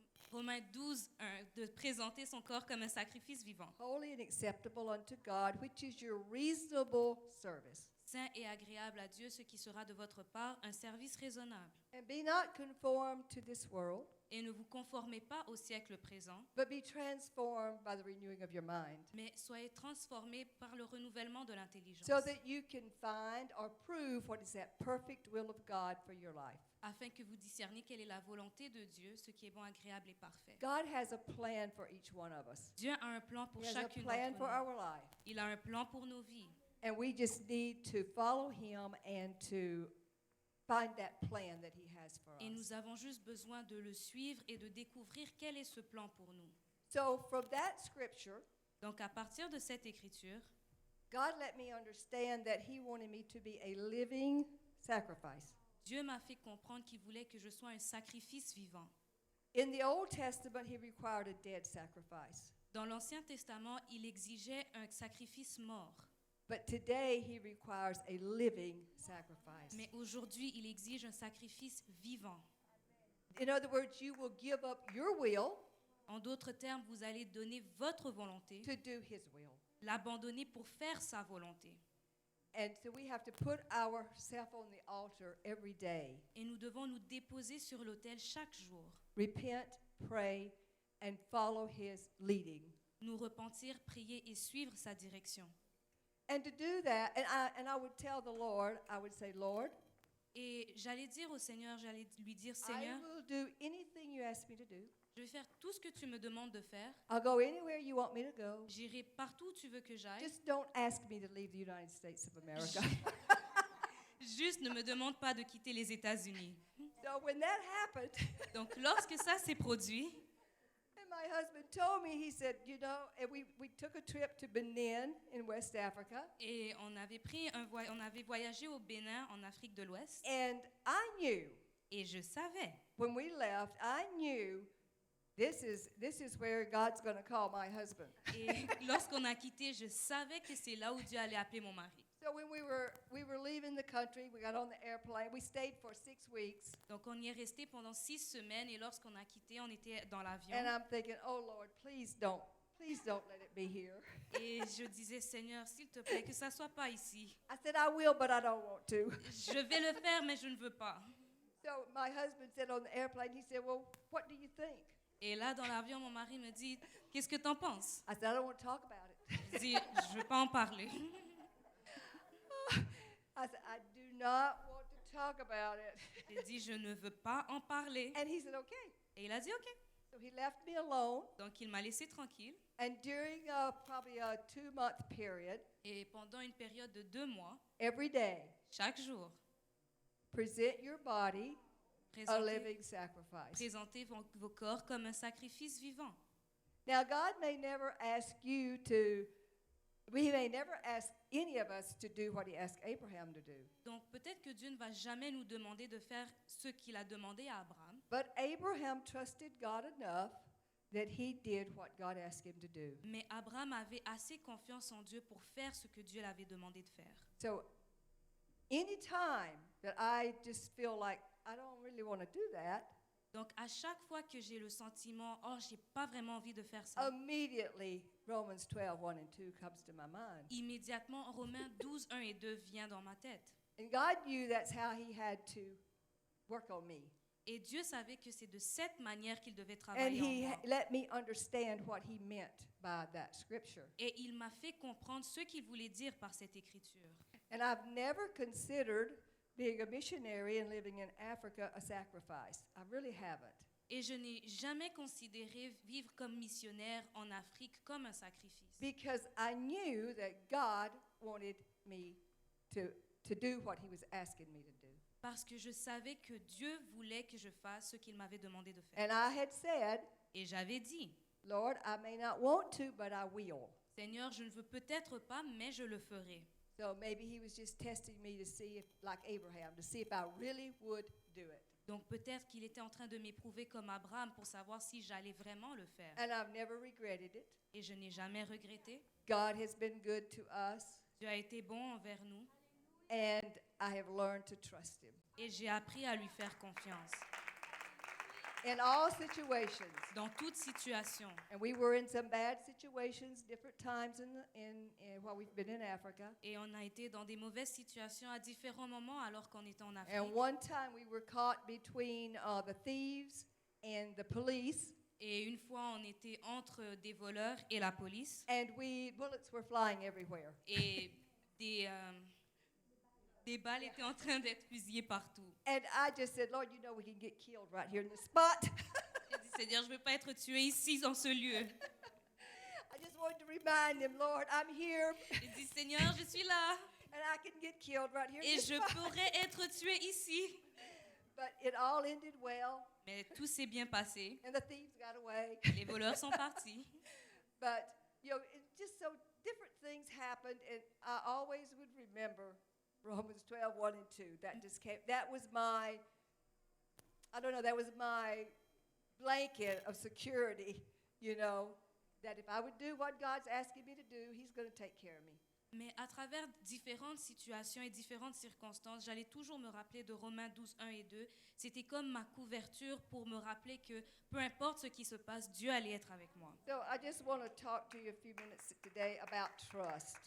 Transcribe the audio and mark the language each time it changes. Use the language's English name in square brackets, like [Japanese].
[French] Romains 12, 1, de présenter son corps comme un sacrifice vivant, [English] Holy and acceptable unto God, which is your reasonable service. [French] saint et agréable à Dieu, ce qui sera de votre part un service raisonnable. [English] And be not conformed to this world, [French] Et ne vous conformez pas au siècle présent, [English] but be transformed by the renewing of your mind, [French] mais soyez transformés par le renouvellement de l'intelligence, [English] so that you can find or prove what is that perfect will of God for your life. [French] afin que vous discerniez quelle est la volonté de Dieu, ce qui est bon, agréable et parfait. [English] God has a plan for each one of us. [French] Dieu a un plan pour [English] He has a [French] chacune [English] plan [French] d'entre [English] for [French] nous. [English] our life. [French] Il a un plan pour nos vies. [English] And we just need to follow him and to find that plan that he has for [French] Et [English] us. [French] nous avons juste besoin de le suivre et de découvrir quel est ce plan pour nous. [English] So from that scripture, [French] Donc, à partir de cette écriture, [English] God let me understand that he wanted me to be a living sacrifice. [French] Dieu m'a fait comprendre qu'il voulait que je sois un sacrifice vivant. [English] In the Old Testament, he required a dead sacrifice. [French] Dans l'Ancien Testament, il exigeait un sacrifice mort. [English] But today, he requires a living sacrifice. [French] Mais aujourd'hui, il exige un sacrifice vivant. [English] In other words, you will give up your will [French] En d'autres termes, vous allez donner votre volonté, [English] to do his will. [French] l'abandonner pour faire sa volonté. [English] And so we have to put ourselves on the altar every day. [French] Et nous devons nous déposer sur l'autel chaque jour. [English] Repent, pray, and follow his leading. [French] Nous repentir, prier et suivre sa direction. [English] And to do that, and I would tell the Lord, I would say, Lord, [French] Et j'allais dire au Seigneur, j'allais lui dire, [English] I [French] Seigneur, [English] will do anything you ask me to do. [French] je vais faire tout ce que tu me demandes de faire. [English] I'll go anywhere you want me to go. [French] J'irai partout où tu veux que j'aille. [English] Just don't ask me to leave the United States of America. [French] Juste ne me demande pas de quitter les États-Unis. [English] So when that happened, [French] Donc lorsque ça s'est produit, [English] and my husband told me, he said, you know, and we took a trip to Benin in West Africa, [French] et on avait voyagé au Bénin, en Afrique de l'Ouest, [English] and I knew [French] et je savais, [English] when we left, I knew this is where God's going to call my husband. [French] et lorsqu'on a quitté, je savais que c'est là où Dieu allait appeler mon mari. [English] So when we were leaving the country, we got on the airplane. We stayed for 6 weeks, [French] Donc on y est resté pendant 6 semaines et lorsqu'on a quitté, on était dans l'avion. [English] and I'm thinking, oh Lord, please don't let it be here. [French] Et je disais, Seigneur, s'il te plaît, que ça soit pas ici. [English] I said I will, but I don't want to. [French] Je vais le faire, mais je ne veux pas. [English] So my husband said on the airplane, he said, well, what do you think? [French] Et là, dans l'avion, mon mari me dit, qu'est-ce que t'en penses? [English] I said, I don't want to talk about it. [French] Je dis, je veux pas en parler. [English] I said, I do not want to talk about it. [French] J'ai dit, je ne veux pas en parler. [English] And he said, okay. [French] Et il a dit, OK. [English] So he left me alone. [French] Donc, il m'a laissé tranquille. [English] And during probably a 2-month period, [French] Et pendant une période de 2 mois, [English] every day, [French] chaque jour, [English] present your body a [French] présentez, [English] living sacrifice. [French] présentez vos corps comme un sacrifice vivant. [English] Now, God may never ask you to, He may never ask any of us to do what He asked Abraham to do. [French] Donc, peut-être que Dieu ne va jamais nous demander de faire ce qu'il a demandé à Abraham. [English] But Abraham trusted God enough that he did what God asked him to do. [French] Mais Abraham avait assez confiance en Dieu pour faire ce que Dieu l'avait demandé de faire. [English] So, any time that I just feel like I don't really want to do that, [French] Donc, à chaque fois que j'ai le sentiment, oh, j'ai pas vraiment envie de faire ça, [English] immediately Romans 12:1 and 2 comes to my mind. [French] immédiatement, Romains 12, 1 et 2 vient dans ma tête. [English] And God knew that's how He had to work on me. [French] Et Dieu savait que c'est de cette manière qu'il devait [English] And [French] travailler en [English] He [French] moi. [English] let me understand what He meant by that scripture. [French] Et il m'a fait comprendre ce qu'il voulait dire par cette écriture. [English] And I've never considered being a missionary and living in Africa a sacrifice. I really haven't. [French] Et je n'ai jamais considéré vivre comme missionnaire en Afrique comme un sacrifice. [English] Because I knew that God wanted me to do what He was asking me to do. [French] Parce que je savais que Dieu voulait que je fasse ce qu'il m'avait demandé de faire. [English] And I had said, [French] Et j'avais dit, [English] Lord, I may not want to, but I will. [French] Seigneur, je ne veux peut-être pas, mais je le ferai. [English] So maybe He was just testing me to see if, like Abraham, to see if I really would do it. [French] Donc peut-être qu'il était en train de m'éprouver comme Abraham pour savoir si j'allais vraiment le faire. [English] And I've never regretted it. [French] Et je n'ai jamais regretté. [English] God has been good to us, [French] Dieu a été bon envers nous [English] and I have learned to trust Him. [French] et j'ai appris à lui faire confiance [English] In all situations, [French] dans toute situation. [English] and we were in some bad situations, different times in while we've been in Africa. [French] Et on a été dans des mauvaises situations à différents moments alors qu'on était en Afrique. [English] And one time we were caught between the thieves and the police, [French] Et une fois, on était entre des voleurs et la police. [English] and bullets were flying everywhere. [French] Et des balles étaient en train d'être fusillées partout. [English] And I just said, Lord, you know we can get killed right here in this spot. [French] J'ai dit, Seigneur, je ne veux pas être tué ici, dans ce lieu. [English] I just wanted to remind him, Lord, I'm here, [French] J'ai dit, Seigneur, je suis là. [English] and I can get killed right here in this [French] je [English] spot. [French] pourrais être tué ici. [English] But it all ended well, [French] Mais tout s'est bien passé. [English] and the thieves got away. [French] Les voleurs sont partis. [English] But, you know, it just so different things happened, and I always would remember Romans 12, 1 and 2. That was my, I don't know, that was my blanket of security, you know, that if I would do what God's asking me to do, He's going to take care of me. [French] Mais à travers différentes situations et différentes circonstances, j'allais toujours me rappeler de Romains 12, 1 et 2. C'était comme ma couverture pour me rappeler que peu importe ce qui se passe, Dieu allait être avec moi. [English] So I just want to talk to you a few minutes today about trust.